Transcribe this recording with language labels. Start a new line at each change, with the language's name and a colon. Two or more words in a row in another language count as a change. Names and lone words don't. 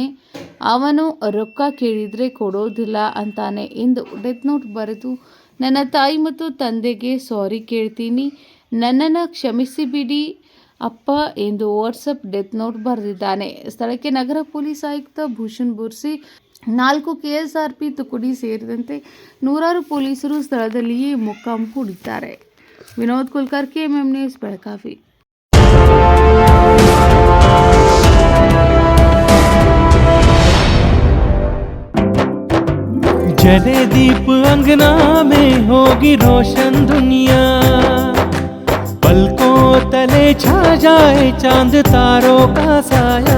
Kannada: ಅವನು ರೊಕ್ಕ ಕೇಳಿದ್ರೆ ಕೊಡೋದಿಲ್ಲ ಅಂತಾನೆ ಎಂದು
English: death note
Kannada: ಬರೆದು, ನನ್ನ ತಾಯಿ ಮತ್ತು ತಂದೆಗೆ ಸಾರಿ ಕೇಳ್ತೀನಿ, ನನ್ನನ್ನು ಕ್ಷಮಿಸಿಬಿಡಿ ಅಪ್ಪ ಎಂದು ವಾಟ್ಸಪ್
English: death note
Kannada: ಬರೆದಿದ್ದಾನೆ. ಸ್ಥಳಕ್ಕೆ ನಗರ ಪೊಲೀಸ್ ಆಯುಕ್ತ ಭೂಷಣ್ ಬುರ್ಸಿ, 4 KSRP ತುಕಡಿ ಸೇರಿದಂತೆ ನೂರಾರು ಪೊಲೀಸರು ಸ್ಥಳದಲ್ಲಿಯೇ ಮೊಕ್ಕಾಂ ಹೂಡಿದ್ದಾರೆ. ವಿನೋದ್ ಕುಲಕರ್ಣಿ, KMM ನ್ಯೂಸ್, ಬೆಳಗಾವಿ.
Hindi: जले दीप अंगना में होगी रोशन दुनिया, पलकों तले छा जाए चांद तारों का साया,